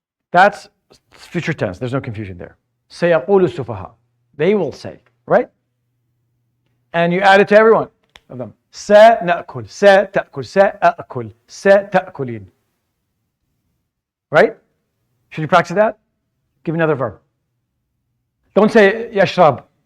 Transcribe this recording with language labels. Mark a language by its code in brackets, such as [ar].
[en] That's future tense. There's no confusion there. [ar] سيقول السفهاء. [en] They will say, right? And you add it to every one of them. [ar] سنأكل, ستأكل, سأكل, ستأكلين. [en] Right? Should you practice that? Give me another verb. Don't say يشرب.